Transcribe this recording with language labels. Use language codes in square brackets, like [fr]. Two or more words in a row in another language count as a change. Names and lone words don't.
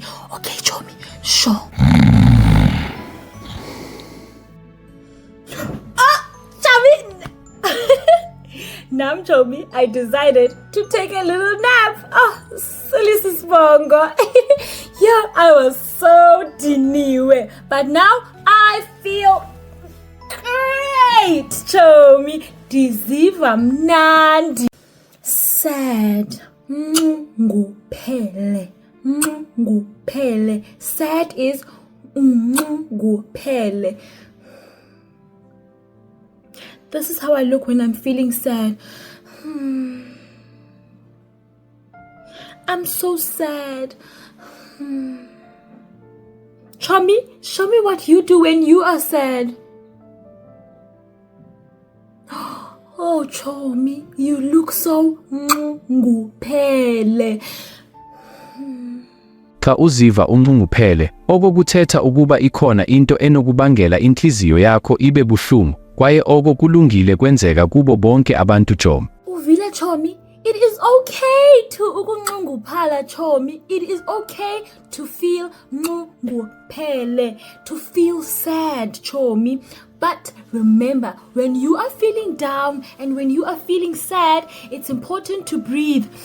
[en] Okay, Chomi, sure. Nam Chomi, I decided to take a little nap. Oh, silly sis bongo. Yeah, I was so diniwe. But now I feel great, Chomi. [xh] Diziva mnandi. [en] Sad. Nguphele. Sad is nguphele. This is how I look when I'm feeling sad. I'm so sad. Chomi, show me what you do when you are sad. Oh, Chomi, you look so nguphele. [xh] Xa uziva unxunguphele, oko kuthetha ukuba ikhona into enokubangela inhliziyo yakho ibe buhlungu. Kwaye oko kulungile kwenzeka kubo bonke abantu, Chomi. Uvile, Chomi, [en] it is okay to ukunxunguphala, Chomi. It is okay to feel nxunguphele, to feel sad, Chomi. But remember, when you are feeling down and when you are feeling sad, it's important to breathe.